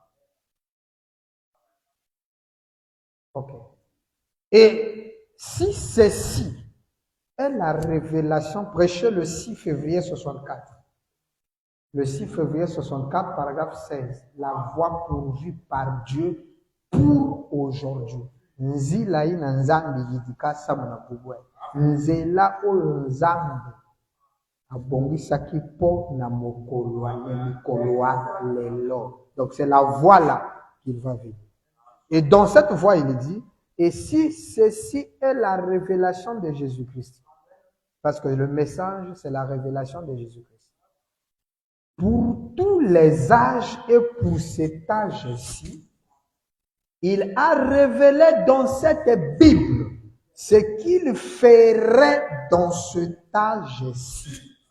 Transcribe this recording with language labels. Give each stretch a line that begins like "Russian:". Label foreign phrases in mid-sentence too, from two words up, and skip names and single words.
French: Ok. Et si ceci est la révélation prêchée le 6 février 64. Le 6 février 64, paragraphe 16. La voie pourvue par Dieu pour aujourd'hui.
Kongo: Nzila ina nzambi yidika samuna kubwe.
Lingala: Nzela oyo nzambi abongisaki po na mokolo ya mikolo lelo.
French: Donc c'est la voie là qu'il va vivre. Et dans cette voie, il dit, et si ceci est la révélation de Jésus-Christ, parce que le message, c'est la révélation de Jésus-Christ, pour tous les âges et pour cet âge-ci, il a révélé dans cette Bible ce qu'il ferait dans cet âge-ci.